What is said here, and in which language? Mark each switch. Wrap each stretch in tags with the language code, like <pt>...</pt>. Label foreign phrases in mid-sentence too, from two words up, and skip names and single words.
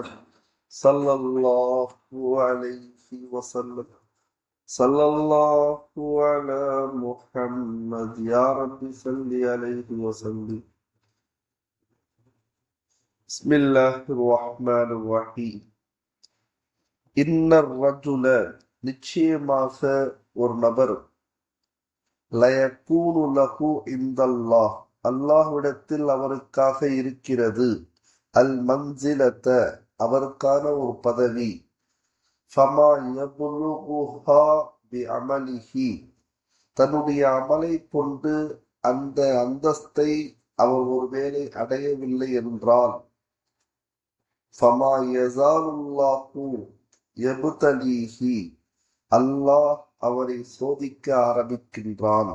<ar>صلى الله عليه وسلم. صلى الله على محمد. يا رب صل عليه وسلم. بسم الله الرحمن الرحيم. إن الرجل</ar> <ta>நிச்சயமாக ஒரு நபர்</ta> <ar>ليكون له عند الله அல்லாஹ்விடத்தில்</ar> <ta>அவருக்காக இருக்கிறது</ta> <ar>المنزلة</ar> <ta>அவருக்கான ஒரு பதவி</ta> <ar>فما يبلغها بعمله</ar> <ta>தன்னுடைய அமலை கொண்டு அந்த அந்தஸ்தை அவர் ஒருவேளை அடையவில்லை என்றால்</ta> <ar>فما يزال الله يبتليه</ar> <ta>அல்லாஹ் அவரை சோதிக்க ஆரம்பிக்கின்றான்.</ta>